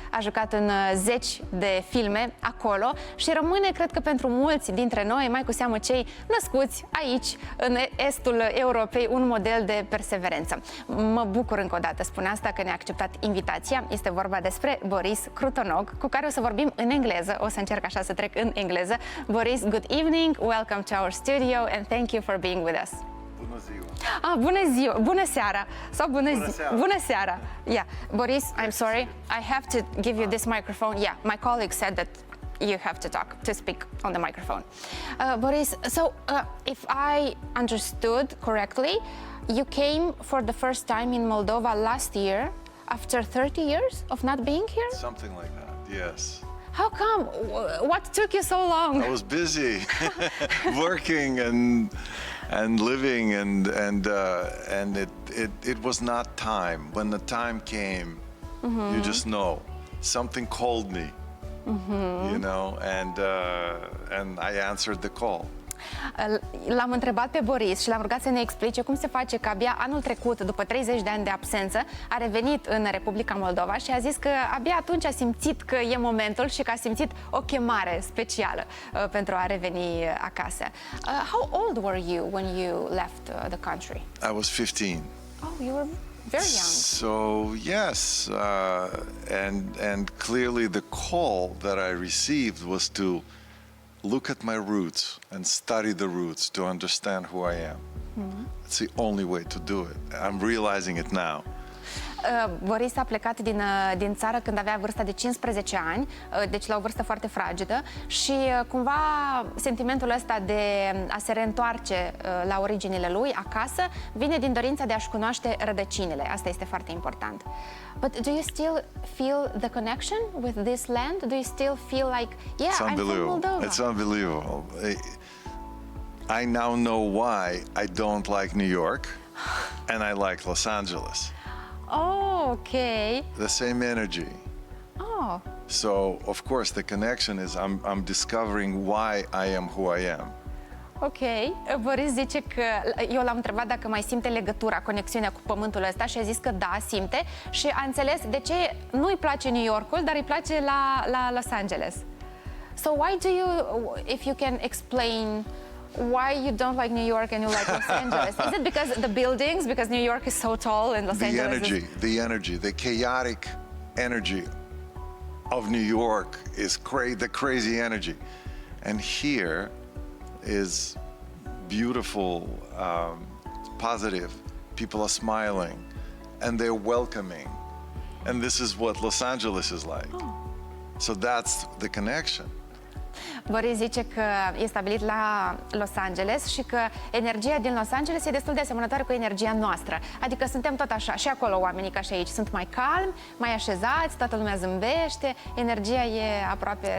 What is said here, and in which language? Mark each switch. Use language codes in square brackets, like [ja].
[ro] A jucat în zeci de filme acolo și rămâne, cred că pentru mulți dintre noi, mai cu seamă cei născuți aici, în estul Europei, un model de perseverență. Mă bucur încă o dată, spun asta, că ne-a acceptat invitația. Este vorba despre Boris Krutonog, cu care o să vorbim în engleză. O să încerc așa să trec în engleză. [en] Boris, good evening, welcome to our studio and thank you for being with us. [ro] Bună ziua! Bună ziua, bună seara sau bună seara. [en] Yeah, Boris, I'm sorry, I have to give you this microphone. Yeah, my colleague said that you have to speak on the microphone. Boris, so if I understood correctly, you came for the first time in Moldova last year after 30 years of not being here? Something like that, yes. How come? What took you so long? I was busy working and living and it was not time. When the time came, you just know something called me, you know, and I answered the call. [ro] L-am întrebat pe Boris și l-am rugat să ne explice cum se face că abia anul trecut, după 30 de ani de absență, a revenit în Republica Moldova și a zis că abia atunci a simțit că e momentul și că a simțit o chemare specială pentru a reveni acasă. [en] How old were you when you left the country? I was 15. Oh, you were very young. So yes, and clearly the call that I received was to look at my roots and study the roots to understand who I am. It's the only way to do it. I'm realizing it now. [ro] Boris a plecat din țară când avea vârsta de 15 ani, deci la o vârstă foarte fragedă și cumva sentimentul ăsta de a se reîntoarce la originile lui acasă vine din dorința de a-și cunoaște rădăcinile. Asta este foarte important. [en] But do you still feel the connection with this land? Do you still feel like, yeah, I'm from Moldova? It's unbelievable. I now know why I don't like New York and I like Los Angeles. Oh, okay. The same energy. Oh. So, of course, the connection is I'm discovering why I am who I am. Ok. [ro] Boris zice că eu l-am întrebat dacă mai simte legătura, conexiunea cu pământul ăsta și a zis că da, simte și a înțeles de ce nu-i place New Yorkul, dar îi place la Los Angeles. [en] So why do you, if you can explain why you don't like New York and you like Los Angeles? Is it because the buildings, because New York is so tall and Los Angeles is... The energy, the chaotic energy of New York is the crazy energy. And here is beautiful, positive. People are smiling and they're welcoming. And this is what Los Angeles is like. Oh. So that's the connection. [ro] Boris zice că e stabilit la Los Angeles și că energia din Los Angeles e destul de asemănătoare cu energia noastră. Adică suntem tot așa, și acolo oamenii ca și aici sunt mai calmi, mai așezați, toată lumea zâmbește, energia e aproape